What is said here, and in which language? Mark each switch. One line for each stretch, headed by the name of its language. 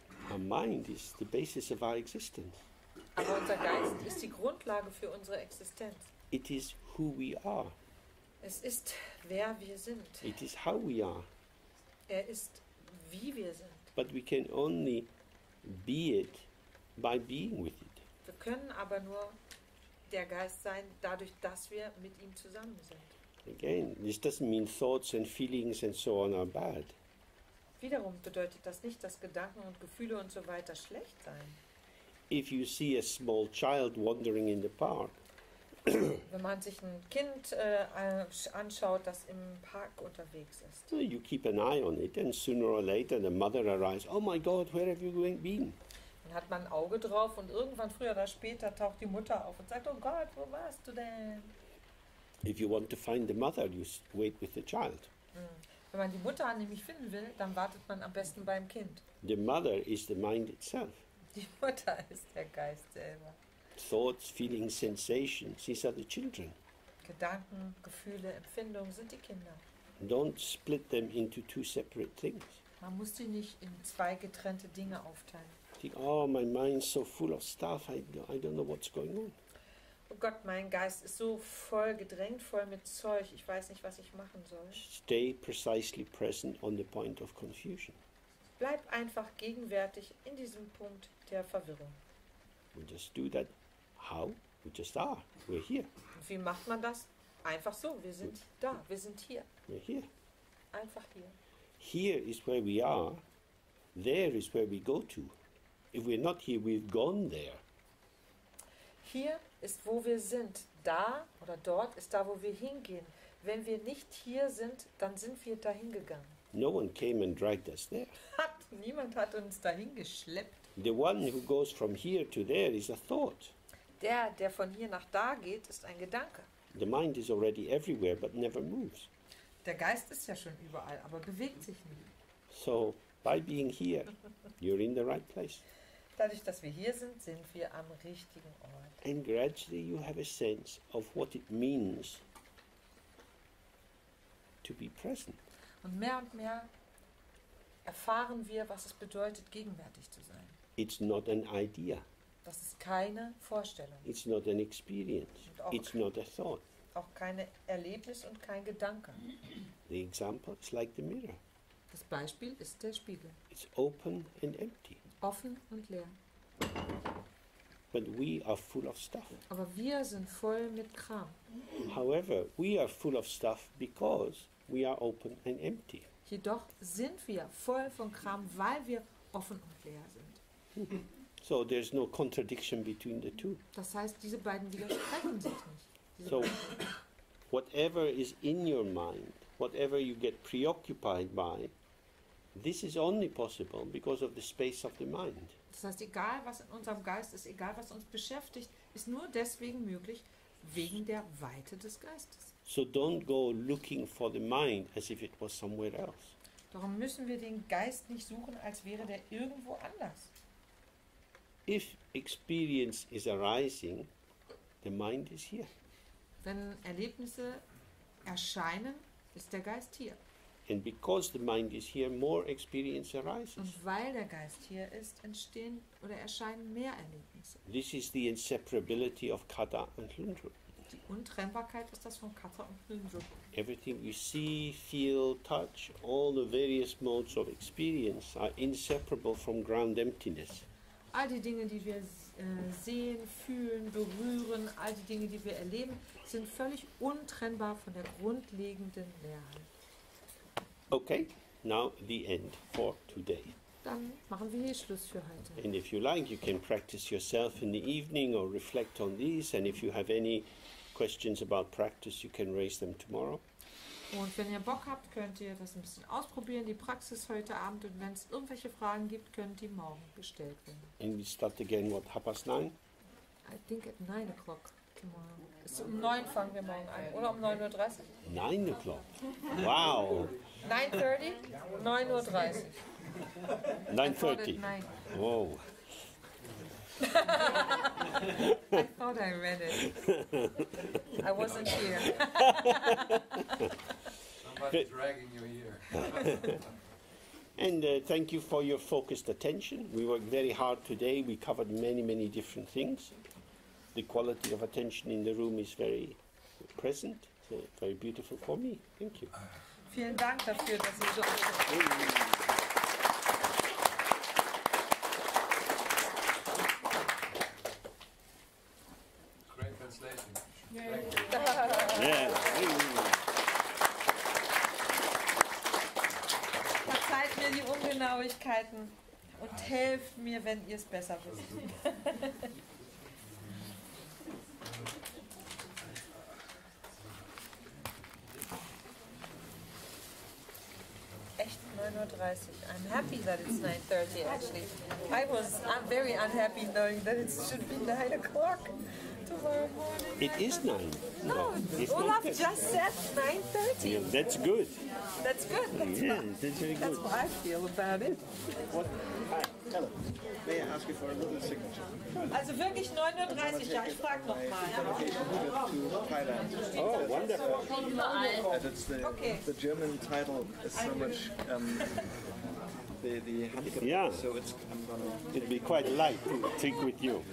English: Our mind is the basis of our existence.
German: Aber unser Geist ist die Grundlage für unsere Existenz.
English: It is who we are.
German: Es ist, wer wir sind.
English: It is how we are.
German: Er ist, wie wir sind.
English: But we can only be it by being with it.
German: Wir können aber nur der Geist sein, dadurch, dass wir mit ihm zusammen sind.
English: Again, this doesn't mean thoughts and feelings and so on are bad.
German: Wiederum bedeutet das nicht, dass Gedanken und Gefühle und so weiter schlecht seien.
English: If you see a small child wandering in the park,
German: Wenn man sich ein Kind anschaut, das im Park unterwegs ist,
English: you keep an eye on it, and sooner or later the mother arrives. Oh my God, where have you been?
German: dann hat man ein Auge drauf und irgendwann früher oder später taucht die Mutter auf und sagt, oh Gott, wo warst du denn?
English: If you want to find the mother, you wait with the child.
German: Wenn man die Mutter nämlich finden will, dann wartet man am besten beim Kind.
English: The mother is the mind itself.
German: Die Mutter ist der Geist selber.
English: Thoughts, feelings, sensations, these are the children.
German: Gedanken, Gefühle, Empfindungen sind die Kinder.
English: Don't split them into two separate things.
German: Man muss sie nicht in zwei getrennte Dinge aufteilen.
English: Think, oh, my mind's so full of stuff, I don't know what's going on.
German: Oh Gott, mein Geist ist so voll gedrängt, voll mit Zeug, ich weiß nicht, was ich machen soll.
English: Stay precisely present on the point of confusion.
German: Bleib einfach gegenwärtig in diesem Punkt der Verwirrung.
English: We just do that. How? We just are. We're here.
German: Wie macht man das? Einfach so, wir sind da, wir sind hier.
English: We're here.
German: Einfach hier.
English: Here is where we are. There is where we go to. If we're not here, we've gone there.
German: Hier ist, wo wir sind. Da oder dort ist da, wo wir hingehen. Wenn wir nicht hier sind, dann sind wir dahin gegangen.
English: No one came and dragged us there.
German: Niemand hat uns dahin geschleppt.
English: The one who goes from here to there is a thought.
German: Der von hier nach da geht, ist ein Gedanke.
English: The mind is already everywhere but never moves.
German: Der Geist ist ja schon überall, aber bewegt sich nicht.
English: So, by being here, you're in the right place.
German: Dadurch, dass wir hier sind, sind wir am richtigen Ort.
English: And gradually you have a sense of what it means to be present.
German: Und mehr erfahren wir, was es bedeutet, gegenwärtig zu sein.
English: It's not an idea.
German: Das ist keine Vorstellung.
English: It's not an experience. It's not a thought.
German: Auch kein Erlebnis und kein Gedanke.
English: The example is like the mirror.
German: Das Beispiel ist der Spiegel.
English: It's open and empty.
German: Offen und leer.
English: But we are full of stuff.
German: Aber wir sind voll mit Kram.
English: However, we are full of stuff because we are open and empty.
German: Jedoch sind wir voll von Kram, weil wir offen und leer sind.
English: So there's no contradiction between the two.
German: Das heißt, diese beiden widersprechen sich nicht.
English: So whatever is in your mind, whatever you get preoccupied by, this is only possible because of the space of the mind.
German: Das heißt, egal was in unserem Geist ist, egal was uns beschäftigt, ist nur deswegen möglich, wegen der Weite des Geistes.
English: So don't go looking for the mind as if it was somewhere else.
German: Darum müssen wir den Geist nicht suchen, als wäre der irgendwo anders.
English: If experience is arising, the mind is here.
German: Wenn Erlebnisse erscheinen, ist der Geist hier.
English: And because the mind is here, more experience arises.
German: Und weil der Geist hier ist, entstehen oder erscheinen mehr Erlebnisse.
English: This is the inseparability of Kata and Hlundru.
German: Die Untrennbarkeit ist das von Kata und Hlundru.
English: Everything you see, feel, touch, all the various modes of experience are inseparable from ground emptiness.
German: All die Dinge, die wir sehen, fühlen, berühren, all die Dinge, die wir erleben, sind völlig untrennbar von der grundlegenden Leerheit.
English: Okay, now the end for today.
German: Dann machen wir hier Schluss für heute.
English: And if you like, you can practice yourself in the evening or reflect on these. And if you have any questions about practice, you can raise them tomorrow.
German: Und wenn ihr Bock habt, könnt ihr das ein bisschen ausprobieren, die Praxis heute Abend. Und wenn es irgendwelche Fragen gibt, können die morgen gestellt werden.
English: And we start again, what, 9:30? I think at 9 o'clock tomorrow.
German: Um 9 fangen wir morgen an. Oder um 9:30 Uhr?
English: 9 o'clock. Wow.
German: 9:30? 9:30 Uhr.
English: 9:30. Whoa. I thought I read it. I wasn't here. Somebody's dragging you here. And thank you for your focused attention. We worked very hard today. We covered many, many different things. The quality of attention in the room is very present, very beautiful for me. Thank you.
German: Vielen Dank dafür, dass Sie so
English: Great translation. Yeah.
German: Verzeiht mir die Ungenauigkeiten und helft mir, wenn ihr es besser wisst. Echt 9:30 Uhr.
English: I'm happy that it's 9:30 actually. I'm very unhappy knowing that it should be 9 o'clock tomorrow morning. It is 9. No, it's Olaf 9:30. just said 9:30. Yeah, that's good. That's good. Yeah, that's very That's good. what I feel about it. Hi, hello. May I ask you for a little signature?
German: Also wirklich 9:30 Uhr, ja, ich frage
English: My
German: nochmal.
English: dedication to Thailand. Oh, wonderful. And it's the German title is so much the handicap. Yeah. So I'm gonna It'd be quite light to take with you.